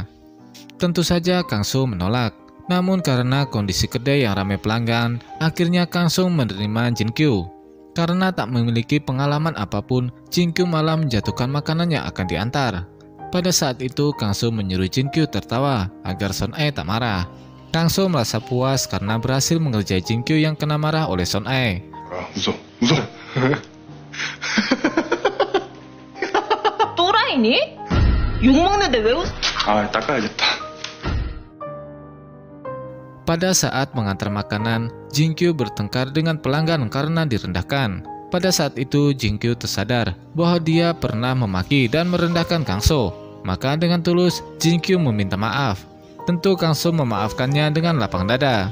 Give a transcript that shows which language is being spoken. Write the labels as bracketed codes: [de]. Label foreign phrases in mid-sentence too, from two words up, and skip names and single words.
[id] Tentu saja Kang So menolak. Namun karena kondisi kedai yang ramai pelanggan, akhirnya Kang So menerima Jin Kyu. Karena tak memiliki pengalaman apapun, Jin Kyu malah menjatuhkan makanan yang akan diantar. Pada saat itu, Kang So menyuruh Jin Kyu tertawa agar Son Ae tak marah. Kang So merasa puas karena berhasil mengerjai Jin-kyu yang kena marah oleh Son Ae. [ko] 웃어, 웃어. 또라이니? 욕먹는데 왜 웃어? 닦아야겠다. [id] Pada saat mengantar makanan, Jin-kyu bertengkar dengan pelanggan karena direndahkan. Pada saat itu, Jin-kyu tersadar bahwa dia pernah memaki dan merendahkan Kang So. Maka dengan tulus, Jin-kyu meminta maaf. Tentu Kang So memaafkannya dengan lapang dada.